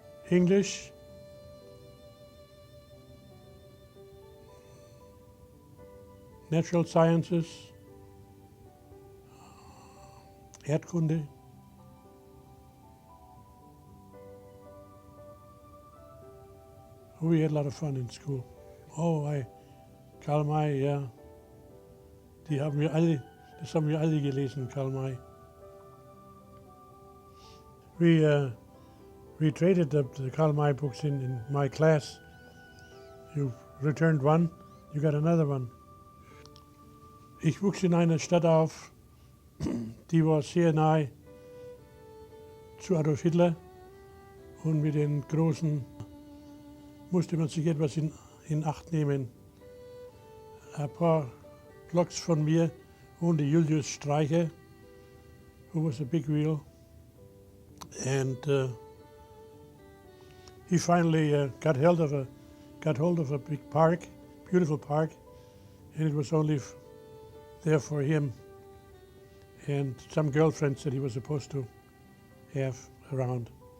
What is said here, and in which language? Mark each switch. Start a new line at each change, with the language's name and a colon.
English: English, natural sciences, Erdkunde, we had a lot of fun in school.
German: Oh, Karl May, ja. Das haben wir alle gelesen, Karl May.
English: We traded the Karl May books in my class. You returned one, you got another one.
German: Ich wuchs in einer Stadt auf, die war sehr nahe zu Adolf Hitler, und mit den Großen musste man sich etwas in Acht nehmen. Ein paar Blocks von mir wohnte
English: Julius Streicher, who was a big wheel, and he finally got hold of a big park, beautiful park, and it was only there for him and some girlfriends that he was supposed to have around.